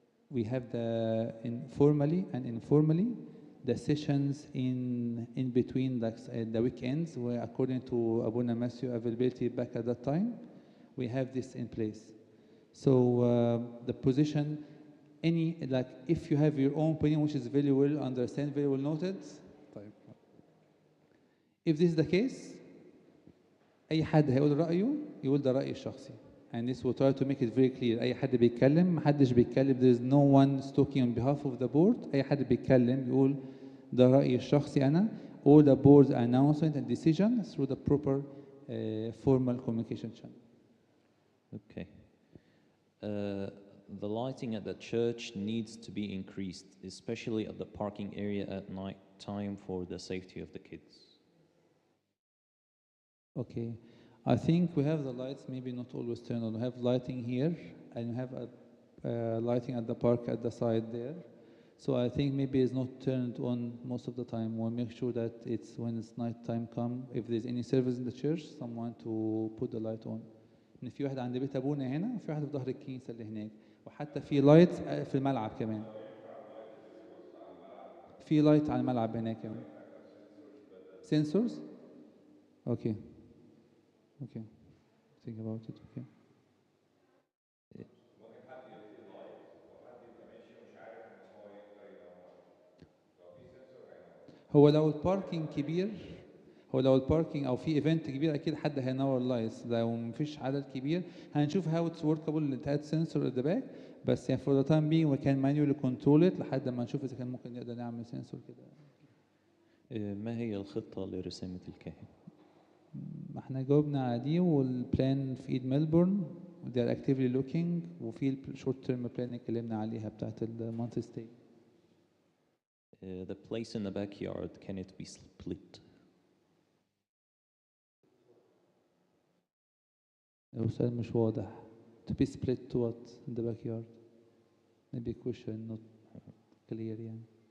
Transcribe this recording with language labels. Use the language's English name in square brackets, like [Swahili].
[English] We have the informally and informally the sessions in between the weekends, where according to Abuna Matthew availability back at that time, we have this in place. So the position, if you have your own opinion, which is very well understand, very well noted. If this is the case, [Arabic] أي حد هيقول رأيه يقول ده رأيي الشخصي. [English] And this will try to make it very clear. [Arabic] أي حد بيتكلم، محدش بيتكلم. [English] There is no one talking on behalf of the board. [Arabic] أي حد بيتكلم يقول ده رأيي الشخصي أنا. [English] All the board's announcement and decision through the proper formal communication channel. Okay. The lighting at the church needs to be increased, especially at the parking area at night time for the safety of the kids. Okay. I think we have the lights, maybe not always turned on. We have lighting here, and we have lighting at the park at the side there. So I think maybe it's not turned on most of the time. We'll make sure that it's when it's night time come, if there's any service in the church, someone to put the light on. [Arabic] إن في واحد عند بيت أبونا هنا، وفي واحد في ظهر الكنيسة اللي هناك، وحتى في لايت في الملعب كمان. في لايت على الملعب هناك كمان. [English] Sensors? Okay. Okay. Think about it. Okay. [Arabic] هو لو الباركينج كبير، هو لو الباركينج او في ايفنت كبير اكيد حد هينور لايتس. لو مفيش عدد كبير هنشوف [English] how it's workable لتات sensor at the back, [Arabic] بس يعني [English] for the time being we can manually control it [Arabic] لحد ما نشوف اذا كان ممكن نقدر نعمل سنسور كده. ما هي الخطة لرسامة الكاهن؟ احنا جاوبنا على دي، والبلان في ايد ميلبورن [English] they are actively looking، [Arabic] وفي الشورت تيرم بلان اتكلمنا عليها بتاعت المانث ستي. [English] The place in the backyard, can it be split? [Arabic] السؤال مش واضح. [English] To be split to what in the backyard? Maybe question not clear يعني.